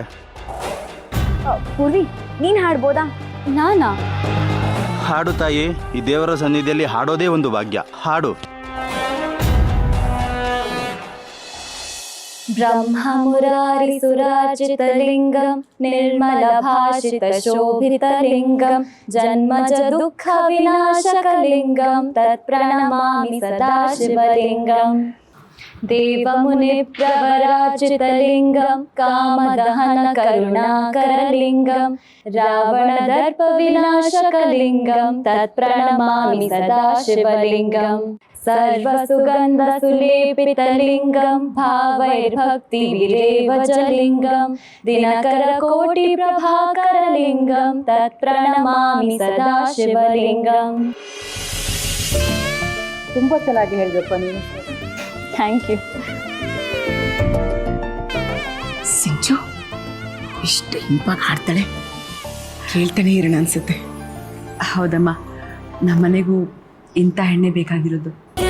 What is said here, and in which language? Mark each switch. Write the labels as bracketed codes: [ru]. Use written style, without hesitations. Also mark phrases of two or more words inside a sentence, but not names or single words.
[kn] ಪೂರ್ವಿ, ನೀನು ಹಾಡ್ಬೋದಾ? ನಾನಾ? ಹಾಡು ತಾಯಿ, ಈ ದೇವರ ಸನ್ನಿಧಿಯಲ್ಲಿ ಹಾಡೋದೇ ಒಂದು ಭಾಗ್ಯ. ಹಾಡು. [sa] ಬ್ರಹ್ಮ ಮುರಾರಿ ಸುರಾಜಿತ ಲಿಂಗಂ ನಿರ್ಮಲ ಭಾಷಿತ ಶೋಭಿತ ಲಿಂಗಂ ಜನ್ಮಜ ದುಃಖ ವಿನಾಶಕ ಲಿಂಗಂ ತತ್ ಪ್ರಣಮಾಮಿ ಸದಾ ಶಿವಲಿಂಗಂ. देवमुनिप्रवराजितलिङ्गं कामदहन करुणाकरलिङ्गं रावणदर्पविनाशकलिङ्गं तत्प्रणमामि सदा शिवलिङ्गं सर्वसुगन्धसुलेपितलिङ्गं भावैर्भक्तिविरेवजलिङ्गं दिनकरकोटिप्रभाकरलिङ्गं तत्प्रणमामि सदा शिवलिङ्गं. [kn] ತುಂಬ ಚೆನ್ನಾಗಿ ಹೇಳಿದಪ್ಪ ನೀನು. [en] thank you. [kn] ಸಿಂಚು ಇಷ್ಟು ಹಿಂಪಾಗಿ ಹಾಡ್ತಾಳೆ, ಕೇಳ್ತಾನೆ ಇರೋಣ ಅನ್ಸುತ್ತೆ. ಹೌದಮ್ಮ, ನಮ್ಮನೆಗೂ ಇಂಥ ಹೆಣ್ಣೆ ಬೇಕಾಗಿರೋದು.